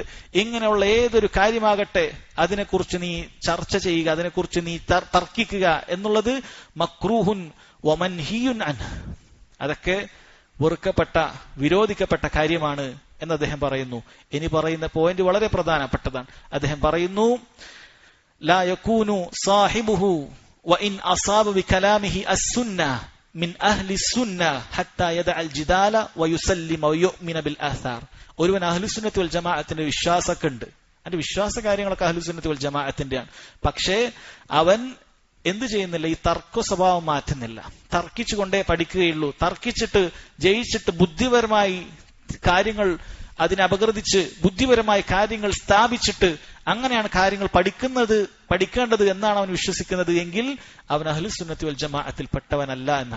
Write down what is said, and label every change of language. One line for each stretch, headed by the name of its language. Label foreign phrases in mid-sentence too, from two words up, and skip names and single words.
Malayalam: ഇങ്ങനെയുള്ള ഏതൊരു കാര്യമാകട്ടെ അതിനെക്കുറിച്ച് നീ ചർച്ച ചെയ്യുക, അതിനെക്കുറിച്ച് നീ തർക്കിക്കുക എന്നുള്ളത്
Arabic: مكروه ومنهي عن,
Malayalam: അതൊക്കെ വെറുക്കപ്പെട്ട, വിരോധിക്കപ്പെട്ട കാര്യമാണ് എന്ന് അദ്ദേഹം പറയുന്നു. ഇനി പറയുന്ന പോയിന്റ് വളരെ പ്രധാനപ്പെട്ടതാണ്. അദ്ദേഹം പറയുന്നു,
Arabic: لا يكون صاحبه وإن أصاب بكلامه السنة من أهل السنة حتى يدع الجدال ويسلم ويؤمن بالآثار.
Malayalam: ഒരുവൻ
Arabic: أهل السنة والجماعة
Malayalam: വിശ്വാസക്കുണ്ട്, അതിന്റെ വിശ്വാസ കാര്യങ്ങളൊക്കെ
Arabic: أهل السنة والجماعة.
Malayalam: പക്ഷേ അവൻ എന്ത് ചെയ്യുന്നില്ല, ഈ തർക്ക സ്വഭാവം മാറ്റുന്നില്ല. തർക്കിച്ചുകൊണ്ടേ പഠിക്കുകയുള്ളൂ. തർക്കിച്ചിട്ട് ജയിച്ചിട്ട് ബുദ്ധിപരമായി കാര്യങ്ങൾ അതിനെ അപഗ്രഥിച്ച് ബുദ്ധിപരമായ കാര്യങ്ങൾ സ്ഥാപിച്ചിട്ട് അങ്ങനെയാണ് കാര്യങ്ങൾ പഠിക്കേണ്ടത് എന്നാണ് അവൻ വിശ്വസിക്കുന്നത് എങ്കിൽ അവൻ
Arabic: أهل السنة والجماعة
Malayalam: പെട്ടവനല്ല എന്നാണ്.